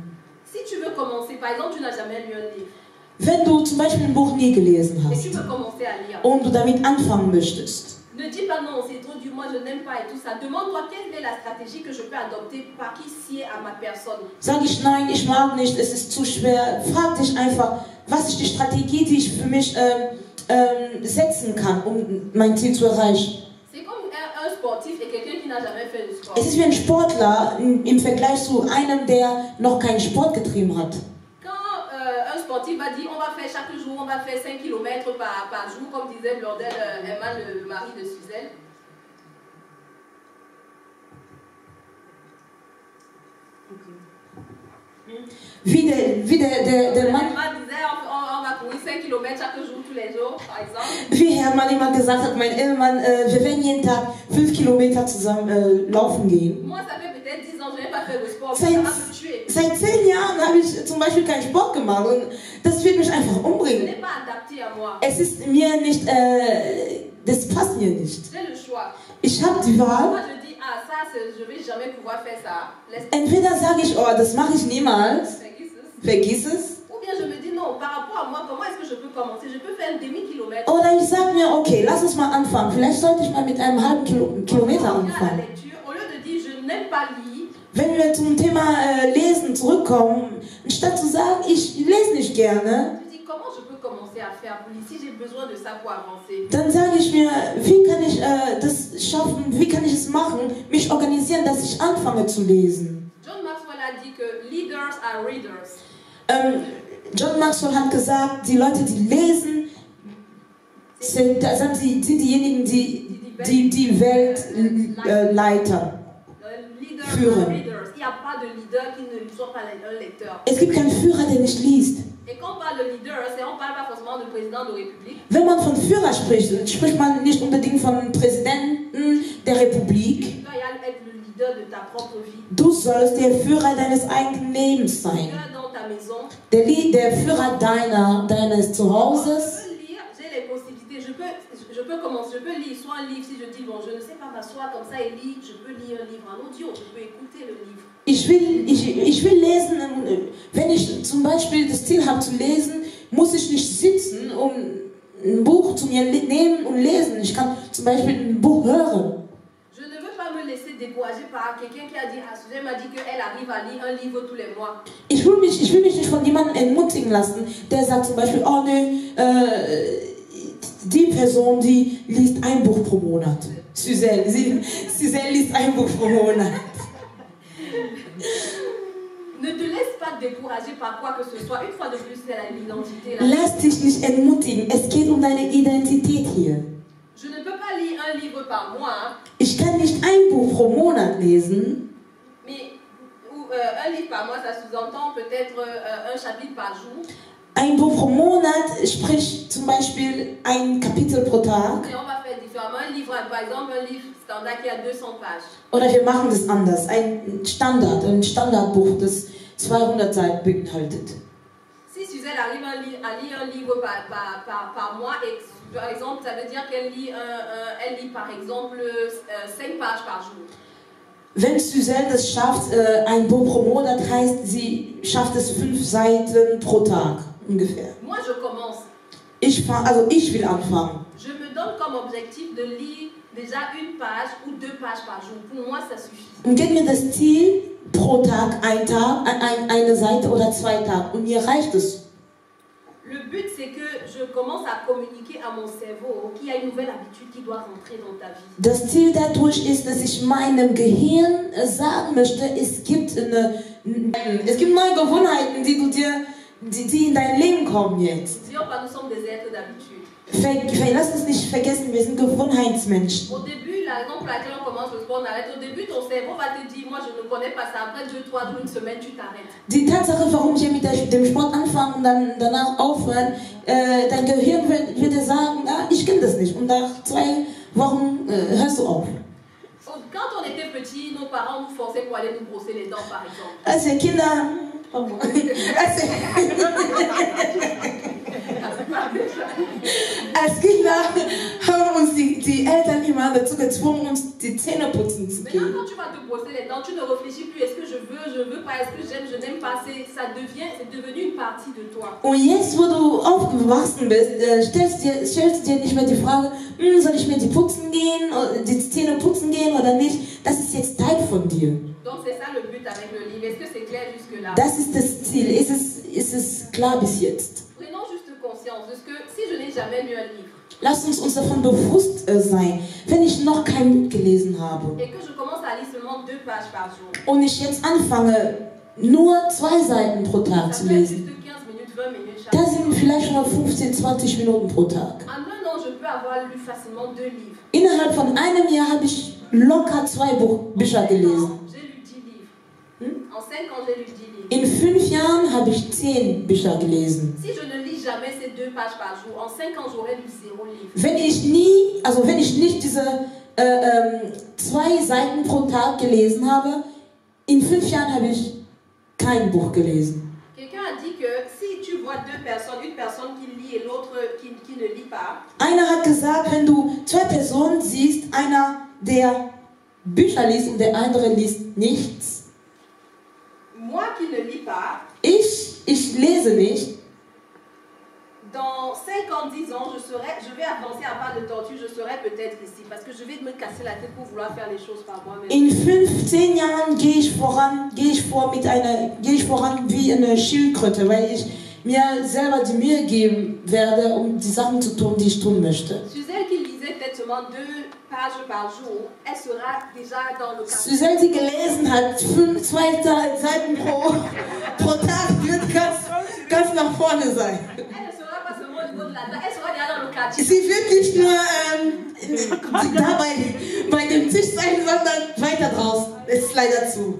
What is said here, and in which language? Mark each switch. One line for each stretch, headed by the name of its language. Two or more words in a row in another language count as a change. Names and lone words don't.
French: Si tu veux commencer, par exemple, tu n'as jamais lu un livre.
German: Wenn du zum Beispiel ein Buch nie gelesen
French: Et
German: hast
French: tu veux commencer à lire.
German: und du damit anfangen möchtest,
French: ne dis pas non, c'est trop dur, moi je n'aime pas et tout ça. Demande-toi quelle est la stratégie que je peux adopter par qui sied à ma personne.
German: sag ich nein, ich mag nicht, es ist zu schwer. Frag dich einfach, was ist die Strategie, die ich für mich setzen kann, um mein Ziel zu erreichen.
French: C'est comme un sportif et quelqu'un qui n'a jamais fait de sport.
German: Es ist wie ein Sportler im Vergleich zu einem, der noch keinen Sport getrieben hat.
French: Quand un sportif va dire on va faire chaque jour, on va faire 5 km par jour, comme disait Blondel Herman, le mari de Suzelle.
German: Wie der Mann,
French: Herman disait on va courir 5 km chaque jour, tous les jours, par exemple.
German: wie Hermann immer gesagt hat, mein Ehemann, wir werden jeden Tag 5 Kilometer zusammen laufen gehen.
French: Moi, ça fait peut-être 10 ans, je n'ai pas fait de sport, ça va me tuer.
German: Seit 10 Jahren habe ich zum Beispiel keinen Sport gemacht und das wird mich einfach
French: Ce
German: umbringen.
French: n'est pas adapté à moi.
German: Es ist mir nicht, das passt mir nicht.
French: J'ai le choix.
German: Ich habe die
French: Moi,
German: Wahl.
French: je dis, ah, ça, je vais jamais pouvoir faire ça.
German: Entweder sage ich, oh, das mache ich niemals, vergiss es.
French: Ou bien je me dis, non, par rapport à moi, comment est-ce que je peux commencer? Je peux faire un demi-kilomètre.
German: Oder ich sage mir, okay, lass uns mal anfangen. Vielleicht sollte ich mal mit einem halben Kilometer anfangen.
French: Au lieu de dire, je n'aime pas lire.
German: Wenn wir zum Thema Lesen zurückkommen, anstatt zu sagen, ich lese nicht gerne,
French: comment je peux commencer à faire si j'ai besoin de ça pour avancer?
German: Dann sage ich mir, wie kann ich das schaffen, wie kann ich es machen, mich organisieren, dass ich anfange zu lesen.
French: John Maxwell a dit que
English: leaders are readers.
German: John Maxwell hat gesagt, die Leute, die lesen, sind diejenigen, die die Welt führen. Es gibt keinen Führer, der nicht liest. Wenn man von Führer spricht, spricht man nicht unbedingt von Präsidenten der Republik. Du sollst der Führer deines eigenen Lebens sein. Der Führer deines Zuhauses.
French: Je peux commencer, je peux lire soit un livre, si je dis, bon, je ne sais pas m'asseoir comme ça et lire, je peux lire un livre en audio, je peux écouter le livre.
German: Ich will lesen, wenn ich zum Beispiel das Ziel habe zu lesen, muss ich nicht sitzen, um ein Buch zu mir nehmen und lesen. Ich kann zum Beispiel ein Buch hören.
French: Je ne veux pas me laisser décourager par quelqu'un qui a dit, Suzanne m'a dit qu'elle arrive à lire un livre tous les mois.
German: Ich will mich nicht von jemandem entmutigen lassen, der sagt zum Beispiel, oh ne, die Person, die liest ein Buch pro Monat. Suzanne liest ein Buch pro Monat.
French: Ne te laisse pas décourager par quoi que ce soit. Une fois de plus, c'est l'identité.
German: Lass dich nicht entmutigen. Es geht um deine Identität hier.
French: Je ne peux pas lire un livre par mois.
German: Ich kann nicht ein Buch pro Monat lesen.
French: Mais un livre par mois, ça sous-entend peut-être un chapitre par jour.
German: Ein Buch pro Monat spricht zum Beispiel ein Kapitel pro Tag.
French: Et on va faire différemment. Un livre, par exemple, un livre standard qui a 200 pages.
German: Oder wir machen das anders. Ein Standardbuch, das 200 Seiten beinhaltet.
French: Si Suzanne arrive à lire un livre par mois, et par exemple, ça veut dire qu'elle lit, elle lit par exemple 5 pages par jour.
German: Wenn Suzanne das schafft, ein Buch pro Monat heißt, sie schafft es 5 Seiten pro Tag ungefähr.
French: Moi, je commence.
German: Ich will anfangen.
French: Je me donne comme objectif de lire déjà 1 page ou 2 pages par jour. Pour moi, ça suffit.
German: Und gib mir das Ziel pro Tag, eine Seite oder 2 Tage. Und mir reicht es.
French: Le but, c'est que je commence à communiquer à mon cerveau qu'il y a une nouvelle habitude qui doit rentrer dans ta vie.
German: Das Ziel dadurch ist, dass ich meinem Gehirn sagen möchte, es gibt neue Gewohnheiten, die in dein Leben kommen jetzt.
French: Nous sommes des êtres d'habitude.
German: Lass uns nicht vergessen, wir sind Gewohnheitsmenschen.
French: Au début, la raison pour laquelle on commence le sport, on arrête. Au début, ton cerveau va te dire, moi je ne connais pas ça. Après 2, 3 jours, une semaine, tu t'arrêtes.
German: Die Tatsache, warum wir mit dem Sport anfangen und dann danach aufhören, dein Gehirn wird dir sagen, ich kenne das nicht. Und nach 2 Wochen hörst du auf.
French: Quand on était petit, nos parents nous forçaient pour aller nous brosser les dents, par exemple.
German: Als wir Kinder... Als Kinder haben uns die Eltern immer dazu gezwungen, uns die Zähne putzen zu gehen.
French: Maintenant, quand tu vas te brosser les dents, tu ne réfléchis plus. Est-ce que je veux pas, est-ce que j'aime, je n'aime pas. C'est devenu une partie de toi.
German: Und jetzt, wo du aufgewachsen bist, stellst du dir nicht mehr die Frage, soll ich mir die Zähne putzen gehen oder nicht? Das ist jetzt Teil von dir.
French: Donc c'est ça le but avec le livre. Est-ce que c'est clair jusque-là?
German: Das ist das Ziel. Ist es klar bis jetzt?
French: Prenons juste conscience de ce que si je n'ai jamais lu un livre.
German: Lasst uns davon bewusst sein, wenn ich noch kein Buch gelesen habe.
French: Et que je commence à lire seulement 2 pages par jour.
German: Und ich jetzt anfange, nur 2 Seiten pro Tag zu lesen. Da sind vielleicht schon mal 15, 20 Minuten pro Tag.
French: En un an, je peux avoir lu facilement 2 livres.
German: Innerhalb von einem Jahr habe ich locker 2 Bücher gelesen.
French: En 5 ans, j'ai lu 10 livres.
German: In 5 Jahren habe ich 10 Bücher gelesen.
French: Si je ne lis jamais ces 2 pages par jour, en 5 ans, j'aurais lu 0 livre.
German: Wenn ich nicht diese 2 Seiten pro Tag gelesen habe, in 5 Jahren habe ich kein Buch gelesen.
French: Quelqu'un a dit que si tu vois 2 personnes, une personne qui lit et l'autre qui ne lit pas.
German: Einer hat gesagt, wenn du 2 Personen siehst, einer der Bücher liest und der andere liest nichts.
French: Moi qui ne lis pas,
German: ich lese nicht.
French: Dans 5 ans, 10 ans, je vais avancer à pas de tortue, je serai peut-être ici. Parce que je vais me casser la tête pour vouloir faire les choses par moi-même.
German: In 15 Jahren gehe ich voran wie eine Schildkröte, weil ich mir selber die Mühe geben werde, um die Sachen zu tun, die ich tun möchte.
French: Suzelle qui lisait peut-être seulement 2 pages par jour, elle sera déjà dans le cadre.
German: Suzelle, die gelesen hat, 2 Seiten pro Tag, wird ganz nach vorne sein. Sie wird nicht nur da bei dem Tisch sein, sondern weiter draußen. Es ist leider zu.